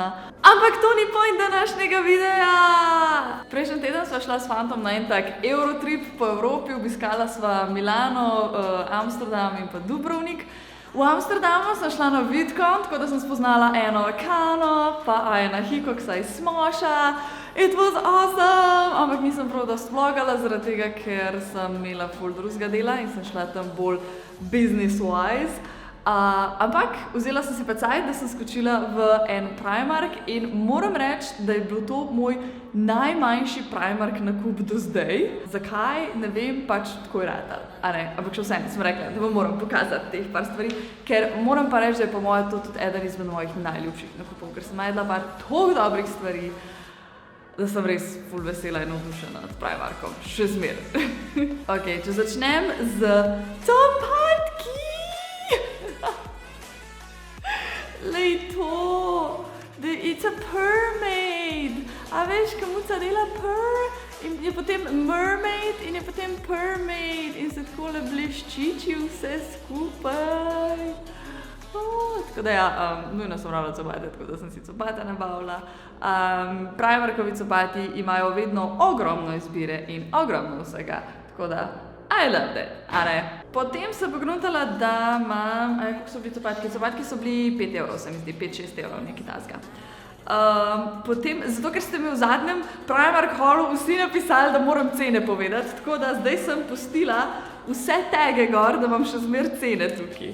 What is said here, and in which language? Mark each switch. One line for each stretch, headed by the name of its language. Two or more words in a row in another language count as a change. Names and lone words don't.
Slovenian: Ampak to ni point današnjega videa! Prejšnji teden sva šla s fantom na en tak Eurotrip po Evropi, obiskala sva Milano, Amsterdam in pa Dubrovnik. V Amsterdamu sem šla na VidCon, tako da sem spoznala eno Kano, pa ena Hikoksa iz Smoša.
English: It was awesome!
Slovenian: Ampak nisem prav dosti vlogala, zaradi tega, ker sem imela ful drugega dela in sem šla tam bolj business-wise. Ampak vzela sem si pa cajt, da sem skočila v en Primark in moram reči, da je bil to moj najmanjši Primark nakup do zdaj. Zakaj? Ne vem, pač tako je ratal. Ampak še vseeno sem rekla, da vam moram pokazati teh par stvari, ker moram pa reči, da je po moje to tudi eden izmed mojih najljubših nakupov, ker sem najdla pa toliko dobrih stvari, da sem res ful vesela in navdušena nad Primarkom. Še zmeraj. Ok, če začnem z copatki. Lej to!
English: It's a mermaid!
Slovenian: A veš, kamuca dela in je potem mermaid in je potem mermaid in se takole bleščiči vse skupaj. Tako da ja, nujno sem rabila copate, tako da sem si copate nabavila. Primarkovi copati imajo vedno ogromno izbire in ogromno vsega, tako da
English: I loved it,
Slovenian: a ne? Potem sem pogruntala, da imam, kako so bili copatki? Copatki so bili 5 evrov, se mi zdi, 5-6 evrov, nekaj tasga. Potem, zato ker ste mi v zadnjem Primark holu vsi napisali, da moram cene povedati, tako da zdaj sem pustila vse tege gor, da imam še zmer cene tukaj.